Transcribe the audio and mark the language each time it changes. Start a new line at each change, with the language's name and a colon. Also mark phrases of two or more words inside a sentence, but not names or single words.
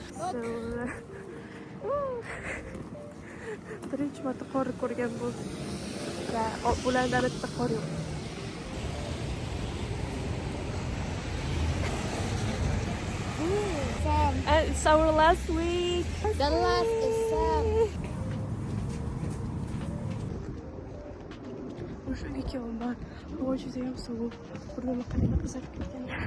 Uzbek: Birinchi marta qor ko'rgan bo'ldim. Va ularda albatta qor yo'q. Sam.
English: It's our last week. The last is Sam.
Uzbek: O'shanga kelman. Havo juda ham sovuq. Burnimni qarayman, qizarib ketgan.